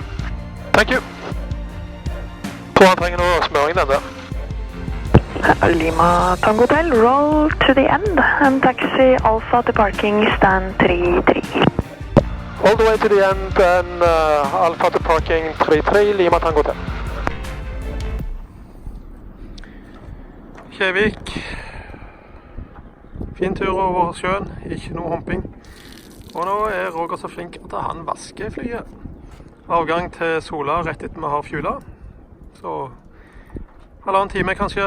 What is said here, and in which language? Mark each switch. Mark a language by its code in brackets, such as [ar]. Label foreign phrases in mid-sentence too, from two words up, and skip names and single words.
[en] Thank you. [no] Tror han trenger noe smøring, den der. [en] Lima Tango Hotel, roll to the end and taxi Alpha to parking stand 33. All the way to the end and Alpha to parking 33, Lima Tango Hotel. [no] Kjevik. Fin tur over sjøen, ikke noe humping. Og nå er Roger så flink at han vasker flyet. Avgang til Sola rett etter vi har fuela. Så halvannen time kanskje.